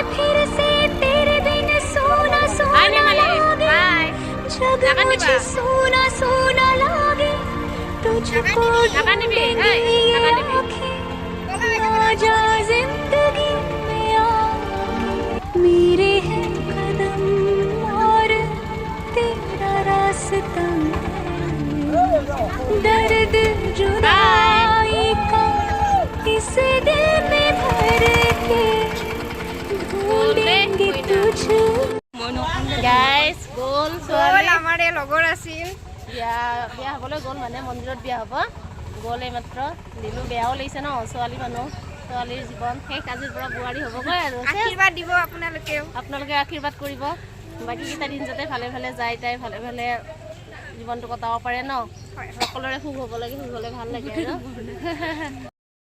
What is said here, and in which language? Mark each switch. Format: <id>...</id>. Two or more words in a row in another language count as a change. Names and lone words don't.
<hi>फिर से तेरे बिन सोना सोना लागे जग मुझे सोना सोना लागे तुझको ढूंढेंगे ये आँखें ना जा जिंदगी में आगे मेरे हैं कदम और तेरा रास्ता दर्द जुदाई का इस दिल में भर के ढूंढेंगे तुझको।</hi> <as>গাইজ গ'ল ছোৱালী। আমাৰ এই লগৰ আছিল। বিয়া হ'বলৈ গ'ল, মানে মন্দিৰত বিয়া হ'ব। গ'ল এইমাত্ৰ। দিলোঁ, বেয়াও লাগিছে ন ছোৱালী মানুহ। ছোৱালীৰ জীৱন শেষ আজিৰ পৰা বোৱাৰী হ'বগৈ আৰু আশীৰ্বাদ দিব আপোনালোকেও। আপোনালোকে আশীৰ্বাদ কৰিব বাকীকেইটা দিন যাতে ভালে ভালে যায় তাই ভালে ভালে জীৱনটো কটাব পাৰে ন সকলোৰে সুখ হ'ব লাগে সুখ হ'লে ভাল লাগে আৰু</as>